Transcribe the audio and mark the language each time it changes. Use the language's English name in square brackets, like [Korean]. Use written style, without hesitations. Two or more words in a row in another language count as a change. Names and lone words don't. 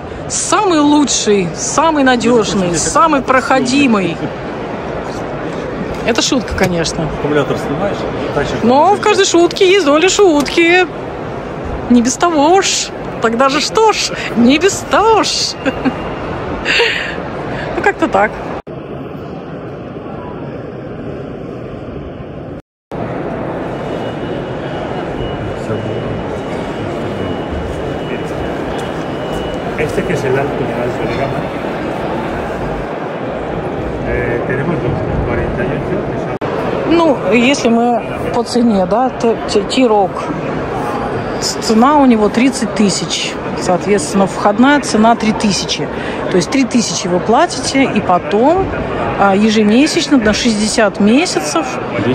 [Russian] Самый лучший, самый надежный, самый проходимый. Это шутка, конечно. Аккумулятор снимаешь? Но в каждой шутке есть доля шутки. Не без того ж. Тогда же что ж? Не без того ж. Ну, как-то так. [Spanish] Este que es el alto de alto de gama. Tenemos los 48 que son... [Russian] Ну, если мы по цене, да, T-Roc, цена у него 30 тысяч. Соответственно, входная цена 3000. То есть 3000 вы платите, и потом ежемесячно на 60 месяцев 257.